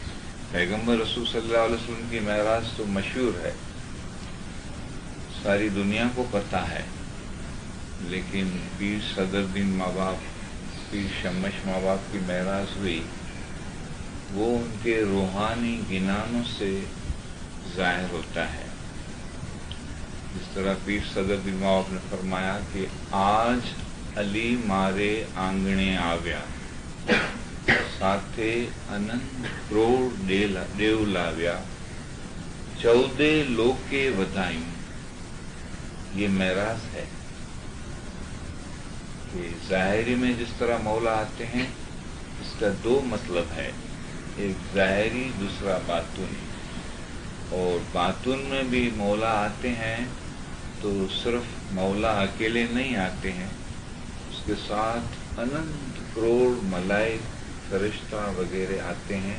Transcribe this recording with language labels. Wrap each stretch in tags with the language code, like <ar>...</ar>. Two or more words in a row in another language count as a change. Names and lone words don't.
<ur>پیغمبر رسول صلی اللہ علیہ وسلم کی معراج تو مشہور ہے، ساری دنیا کو پتہ ہے، لیکن پیر صدر الدین ماں باپ، پیر شمش ماں باپ کی معراج ہوئی، وہ ان کے روحانی گنانوں سے ظاہر ہوتا ہے۔ جس طرح پیر صدر الدین ماں باپ نے فرمایا کہ</ur> <gu>આજ અલી મારે આંગણે આવ્યા, સાથે અનંત કરોડ દેવ લાવ્યા, 14 લોકે વિદાયેં.</gu> <ur>یہ معراج ہے کہ ظاہری میں جس طرح مولا آتے ہیں، اس کا دو مطلب ہے، ایک ظاہری دوسرا باطنی۔ اور باطن میں بھی مولا آتے ہیں تو صرف مولا اکیلے نہیں آتے ہیں، اس کے ساتھ انند کروڑ ملائک فرشتہ وغیرہ آتے ہیں۔</ur>